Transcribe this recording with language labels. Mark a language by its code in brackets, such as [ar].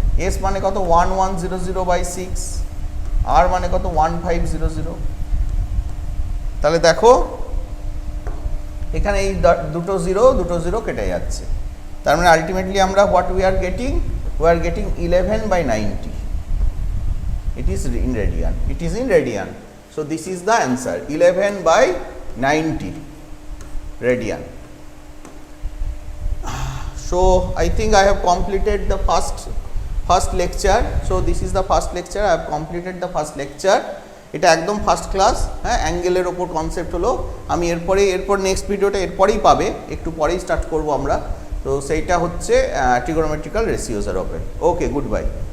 [bn] S মানে কত? 1100 by 6, আর মানে কত? 1500। তাহলে দেখো এখানে এই দুটো জিরো কেটে যাচ্ছে। তার মানে আলটিমেটলি আমরা [en] what we are getting [bn] 11 by 90। [en] It is in radian. So this is the answer, 11 by 90 radian. So I think I have completed the first lecture. So this is the first lecture. I have completed the first lecture. [bn] এটা একদম first class, হ্যাঁ, অ্যাঙ্গেলের ওপর concept হলো। আমি এরপর next ভিডিওটা এরপরেই পাবে, একটু পরেই স্টার্ট করব আমরা। তো সেইটা হচ্ছে ট্রিগোনোমেট্রিক্যাল রেশিওসের ওপর। ওকে, গুড বাই।